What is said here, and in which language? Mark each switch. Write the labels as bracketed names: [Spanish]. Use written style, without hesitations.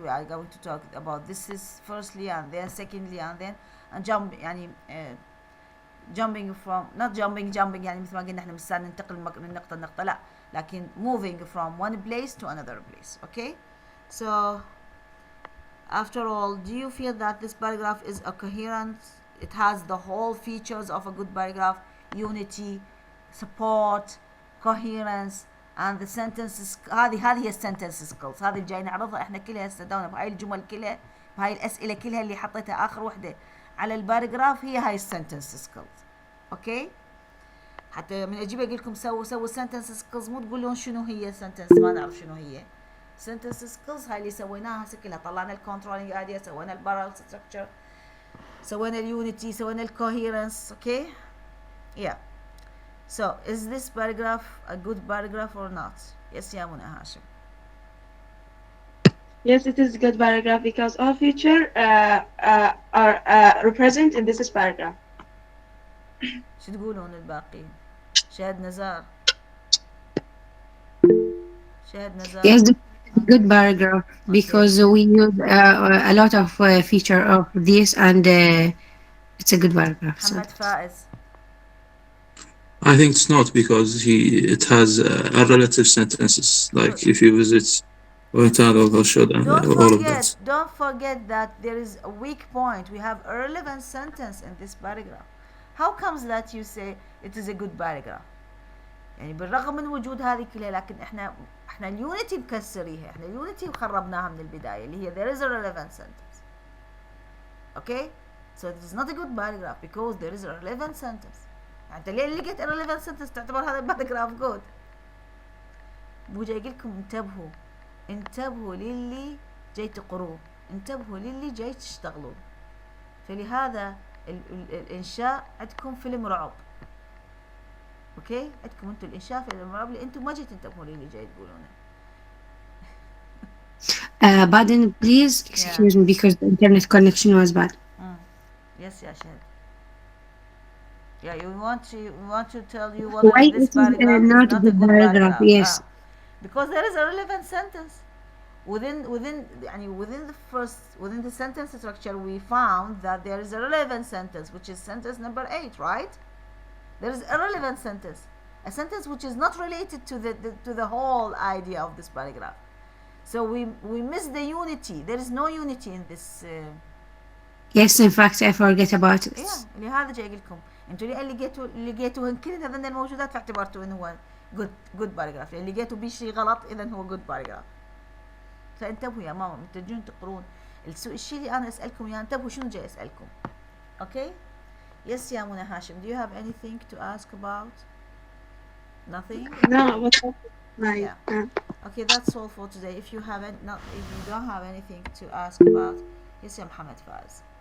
[English] We are going to talk about this is firstly and then secondly and then and jump يعني jumping from not jumping [Arabic] يعني مثل ما قلنا احنا مش ننتقل من نقطة لنقطة لا لكن [English] moving from one place to another place. Okay, so after all, do you feel that this paragraph is a coherent? It has the whole features of a good paragraph: unity, support, coherence, and the sentences. [Arabic] هذه هي السنتنس سكيلز، هذه اللي جاي نعرضها احنا كلها هسه دونا بهاي الجمل كلها، بهاي الاسئله كلها اللي حطيتها اخر وحده على الباراجراف هي هاي السنتنس سكيلز. اوكي، حتى من اجيب اقول لكم سووا سنتنس سكيلز، مو تقولون شنو هي سنتنس ما نعرف شنو هي. سنتنس سكيلز هاي اللي سويناها هسه كلها، طلعنا الكنترولينج ايديا، سوينا البارل ستراكشر، سوينا اليونيتي، سوينا الكوهيرنس. اوكي yeah. [English] So is this paragraph a good paragraph or not? Yes يا Mona Hashim. Yes, it is a good paragraph because all feature are represent in this paragraph. [Arabic] شو تقولون الباقيين؟ شهد نزار. شهد نزار. [English] Yes, good paragraph because we use a lot of feature of this and it's a good paragraph. So. [Arabic] محمد فائز. [English] I think it's not because it has relative sentences. Like if you visit Untitled or should all of that. Don't forget that there is a weak point. We have a relevant sentence in this paragraph. How comes that you say it is a good paragraph؟ [Arabic] يعني بالرغم من وجود هذه كلها لكن احنا اليونيتي مكسريها، احنا اليونيتي خربناها من البدايه اللي هي [English] there is a relevant sentence. Okay, so it is not a good paragraph because there is a relevant sentence. [Arabic] يعني انت ليه لقيت [English] a relevant sentence [Arabic] تعتبر هذا الباراجراف [English] good؟ [Arabic] مو جاي لكم انتبهوا للي جاي تقروه، انتبهوا للي جاي تشتغلون. فلهذا الانشاء عندكم فيلم رعب. اوكي، عندكم انتم الانشاء فيلم رعب اللي انتم ما جاي تنتبهوا للي جاي تقولونه. [English] Pardon, please excuse me because the internet connection was bad. Yes, yeah, Shahid. Yeah, we want to tell you why this paragraph is not a good paragraph. Yes. Because there is a relevant sentence within the sentence structure. We found that there is a relevant sentence, which is sentence number 8, right? There is a relevant sentence, a sentence which is not related to the whole idea of this paragraph. So we miss the unity. There is no unity in this. Yes, in fact I forget about it. [Arabic] Yeah, لهذا جاي لكم انتوا اللي لقيتوهن كل هذين الموجودات فاعتبرتوا انه هو [English] good paragraph، [Arabic] اللي لقيتوا بيه شيء غلط اذا هو good paragraph. فانتبهوا يا ماما تجون تقرون الشيء اللي انا اسالكم اياه، انتبهوا شنو جاي اسالكم. اوكي يس يا منى هاشم. [English] Do you have anything to ask about? Nothing? No, yeah. Okay, that's all for today. If you don't have anything to ask about, yes يا Muhammad فاز.